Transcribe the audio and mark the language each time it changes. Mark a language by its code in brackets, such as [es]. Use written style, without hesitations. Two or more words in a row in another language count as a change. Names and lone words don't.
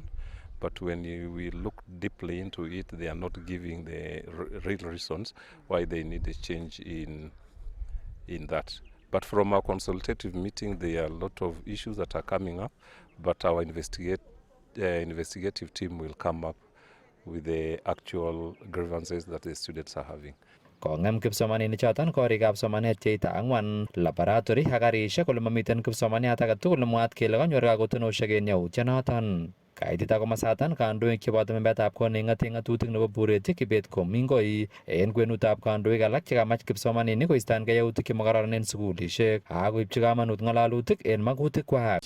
[en] But when we look deeply into it, they are not giving the real reasons why they need a change in that. But from our consultative meeting, there are a lot of issues that are coming up, but our investigative team will come up with the actual grievances that the students are having. [kln] Kong'em kipsomaninik choton korikab somanet cheite 4, laboratory ak karisiek kole mamiten kipsomaniat age tugul nemwaat kele kanyor kakotinosiek en yautyonoton. Kaitit ak komasaton kandoik cheboto membetab kot neing'ate ng'atutik nebo Bureti Kibet Komingoi en kwenutab kandoik alak chekamach kipsomaninik koistangei yautik chemakororon en sukulisiek ak koibchi kamanut ng'alalutik en magutikwak.